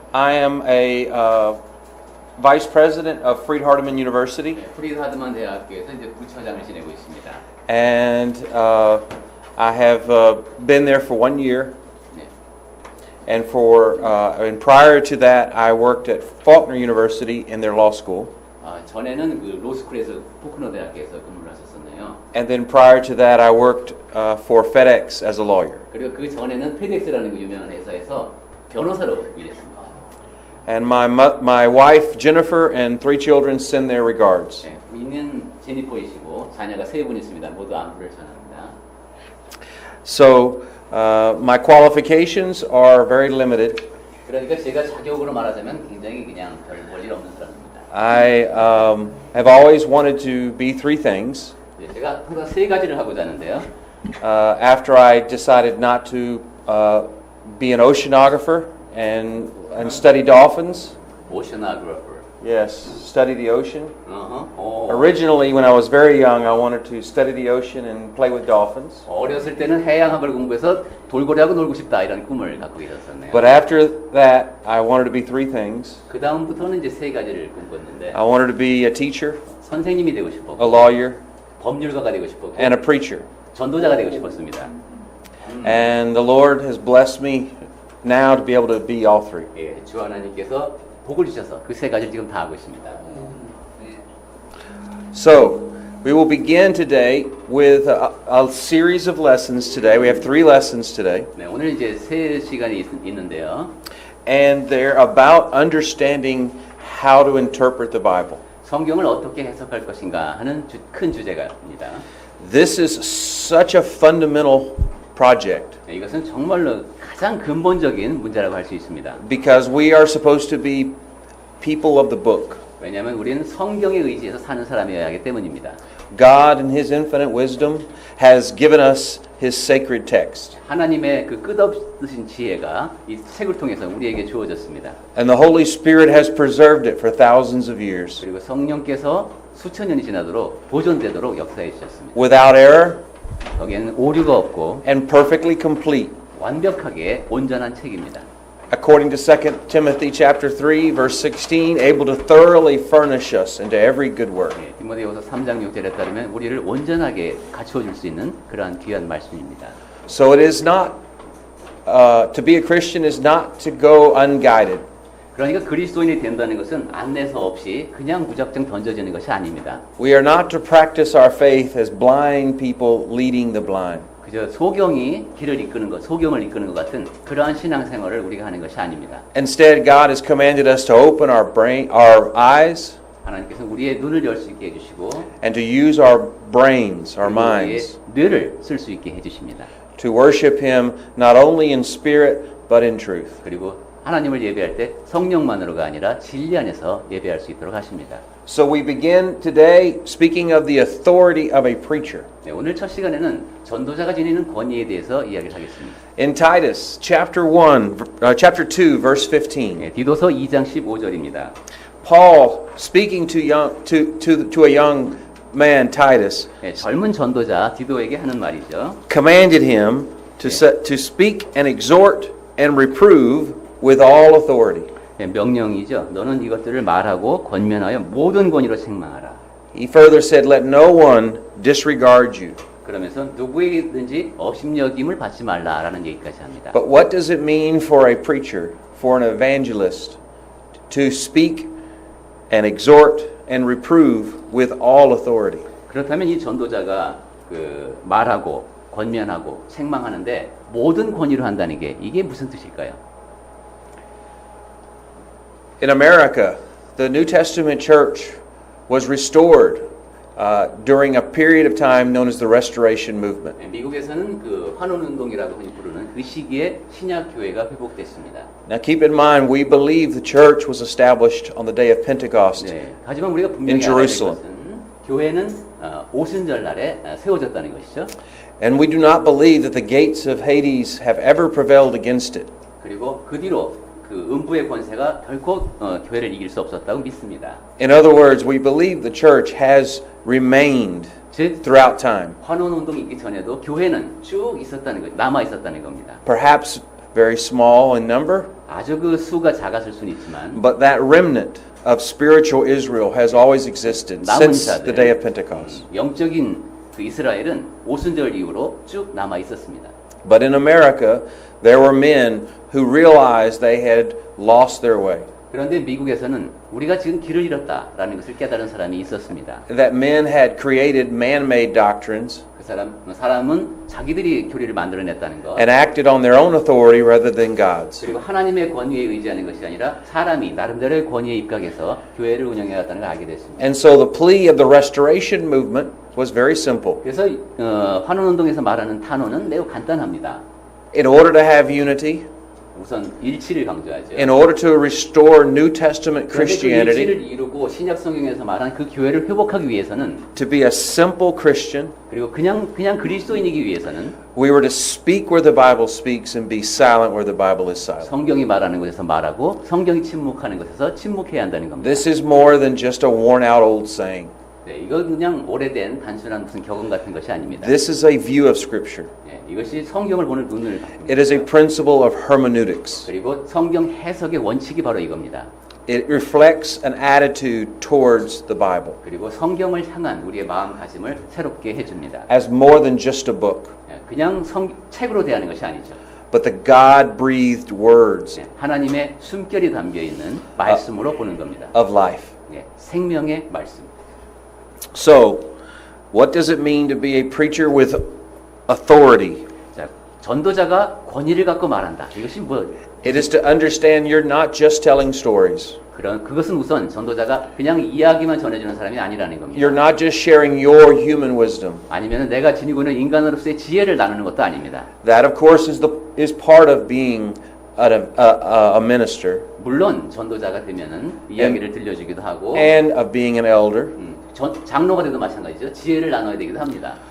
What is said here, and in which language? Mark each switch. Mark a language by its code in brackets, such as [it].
[en] I am a vice president of Freed Hardeman University, [ko] 프리드 하드만 대학교에서 이제 부처장을 지내고 있습니다. [en] and I have been there for 1 year. 네. And prior to that, I worked at Faulkner University in their law school. [ko] 전에는 그 로스쿨에서 포크너 대학교에서 근무를 하셨었네요. [en] And then prior to that, I worked for FedEx as a lawyer. [ko] 그리고 그 전에는 페덱스라는 그 유명한 회사에서 변호사로 일했습니다. [en] And my wife Jennifer and 3 children send their regards. [ko] 네, 부인은 제니퍼이시고 자녀가 3분 있습니다. 모두 안부를 전합니다. [en] So my qualifications are very limited. [ko] 그러니까 제가 자격으로 말하자면 굉장히 그냥 별 볼일 없는 사람입니다. [en] I have always wanted to be 3 things. [ko] 네, 제가 항상 3가지를 하고자 하는데요. [en] After I decided not to be an oceanographer and study dolphins. 오셔나그래퍼. Yes, study the ocean. 오. Originally, when I was very young, I wanted to study the ocean and play with dolphins. [ko] 어렸을 때는 해양학을 공부해서 돌고래하고 놀고 싶다 이런 꿈을 갖고 계셨었네요. [en] But after that, I wanted to be 3 things. [ko] 그 다음부터는 이제 3가지를 꿈꿨는데 [en] I wanted to be a teacher, [ko] 선생님이 되고 싶었고 [en] a lawyer, [ko] 법률가가 되고 싶었고 [en] and a preacher. [ko] 전도자가 되고 싶었습니다. [en] And the Lord has blessed me now to be able to be all 3. [ko] 예, 주 하나님께서 복을 주셔서 그 3가지를 지금 다 하고 있습니다. [en] So, we will begin today with a series of lessons today. We have 3 lessons today. [ko] 네, 오늘 이제 3시간이 있는데요. [en] And they're about understanding how to interpret the Bible. [ko] 성경을 어떻게 해석할 것인가 하는 큰 주제가입니다. [en] This is such a fundamental project [ko] 네, 이것은 정말로 가장 근본적인 문제라고 할 수 있습니다. [en] because we are supposed to be people of the book. [ko] 왜냐하면 우리는 성경에 의지해서 사는 사람이어야 하기 때문입니다. [en] God in His infinite wisdom has given us His sacred text. [ko] 하나님의 그 끝없으신 지혜가 이 책을 통해서 우리에게 주어졌습니다. [en] And the Holy Spirit has preserved it for thousands of years. [ko] 그리고 성령께서 수천 년이 지나도록 보존되도록 역사해 주셨습니다. [en] Without error [ko] 거기에는 오류가 없고 [en] and perfectly complete. [ko] 완벽하게 온전한 책입니다. [en] According to 2 Timothy chapter 3 verse 16, able to thoroughly furnish us into every good work. [ko] 네, 디모데후서 3장 6절에 따르면 우리를 온전하게 갖추어 줄 수 있는 그러한 귀한 말씀입니다. [en] So it is not to be a Christian is not to go unguided. [ko] 그러니까 그리스도인이 된다는 것은 안내서 없이 그냥 무작정 던져지는 것이 아닙니다. [en] We are not to practice our faith as blind people leading the blind. [ko] 그저 소경이 길을 이끄는 것, 소경을 이끄는 것 같은 그러한 신앙생활을 우리가 하는 것이 아닙니다. [en] Instead, God has commanded us to open our eyes [ko] 하나님께서 우리의 눈을 열 수 있게 해주시고 [en] and to use our brains, our [ko] 그리고 우리의 [en] minds, [ko] 뇌를 쓸 수 있게 해주십니다. [en] to worship Him not only in spirit but in truth. [ko] 그리고 하나님을 예배할 때 성령만으로가 아니라 진리 안에서 예배할 수 있도록 하십니다. [en] So we begin today speaking of the authority of a preacher. [ko] 네, 오늘 첫 시간에는 전도자가 지니는 권위에 대해서 이야기를 하겠습니다. [en] In Titus chapter 2 verse 15. [ko] 네, 디도서 2장 15절입니다. [en] Paul speaking to a young man Titus [ko] 네, 젊은 전도자 디도에게 하는 말이죠. [en] commanded him to speak and exhort and reprove with all authority. [ko] 네, 명령이죠. 너는 이것들을 말하고 권면하여 모든 권위로 책망하라. [en] He further said, let no one disregard you. [ko] 그러면서 누구에게든지 업신여김을 받지 말라라는 얘기까지 합니다. [en] But what does it mean for a preacher, for an evangelist, to speak and exhort and reprove with all authority? [ko] 그렇다면 이 전도자가 그 말하고 권면하고 책망하는데 모든 권위로 한다는 게 이게 무슨 뜻일까요? [en] In America, the New Testament church was restored during a period of time known as the Restoration Movement. [ko] 미국에서는 그 환원운동이라고 흔히 부르는 그 시기에 신약 교회가 회복됐습니다. [en] Now keep in mind, we believe the church was established on the day of Pentecost. [ko] 네, 하지만 우리가 분명히 알아야 될 것은 교회는 오순절 날에 세워졌다는 것이죠. [en] And we do not believe that the gates of Hades have ever prevailed against it. [ko] 그리고 그 뒤로 그 음부의 권세가 결코 교회를 이길 수 없었다고 믿습니다. [en] In other words, we believe the church has remained [ko] 즉 [en] throughout time. [ko] 환원 운동이 있기 전에도 교회는 쭉 있었다는 거, 남아 있었다는 겁니다. [en] Perhaps very small in number, [ko] 아주 그 수가 작았을 수는 있지만 [en] but that remnant of spiritual Israel has always existed [ko] 남은 [en] since the day of Pentecost. [ko] 영적인 그 이스라엘은 오순절 이후로 쭉 남아 있었습니다. [en] But in America, there were men who realized they had lost their way. [ko] 그런데 미국에서는 우리가 지금 길을 잃었다라는 것을 깨달은 사람이 있었습니다. [en] That men had created man-made doctrines [ko] 그 사람은 자기들이 교리를 만들어냈다는 것, [en] and acted on their own authority rather than God's. [ko] 그리고 하나님의 권위에 의지하는 것이 아니라 사람이 나름대로의 권위에 입각해서 교회를 운영해왔다는 걸 알게 됐습니다. [en] And so the plea of the restoration movement was very simple. [ko] 그래서 환원운동에서 말하는 탄원은 매우 간단합니다. [en] In order to have unity, [ko] 우선 일치를 강조하죠. [en] in order to restore New Testament [ko] 그런데 그 [en] Christianity [ko] 일치를 이루고 신약 성경에서 말한 그 교회를 회복하기 위해서는 [en] to be a simple Christian, [ko] 그리고 그냥 그리스도인이기 위해서는 [en] we were to speak where the Bible speaks and be silent where the Bible is silent. [ko] 성경이 말하는 곳에서 말하고 성경이 침묵하는 곳에서 침묵해야 한다는 겁니다. [en] This is more than just a worn out old saying. [ko] 네, 이건 그냥 오래된 단순한 무슨 격언 같은 것이 아닙니다. [en] This is a view of Scripture. [ko] 네, 이것이 성경을 보는 눈을 갖습니다. [en] It is a principle of hermeneutics. [ko] 그리고 성경 해석의 원칙이 바로 이겁니다. [en] It reflects an attitude towards the Bible [ko] 그리고 성경을 향한 우리의 마음가짐을 새롭게 해줍니다. [en] as more than just a book, [ko] 네, 그냥 책으로 대하는 것이 아니죠. [en] but the God-breathed words [ko] 네, 하나님의 숨결이 담겨 있는 말씀으로 보는 겁니다. [en] of life. [ko] 네, 생명의 말씀. [en] So, what does it mean to be a preacher with authority? [ko] 자, 전도자가 권위를 갖고 말한다. 이것이 뭐? [en] It is to understand you're not just telling stories. [ko] 그것은 우선 전도자가 그냥 이야기만 전해주는 사람이 아니라는 겁니다. [en] You're not just sharing your human wisdom. [ko] 아니면 내가 지니고 있는 인간으로서의 지혜를 나누는 것도 아닙니다. [en] That, of course, is part of being a minister [ko] 물론 전도자가 되면은 이야기를 들려주기도 하고, [en] and of being an elder. [ko] 장로가 돼도 마찬가지죠. 지혜를 나눠야 되기도 합니다.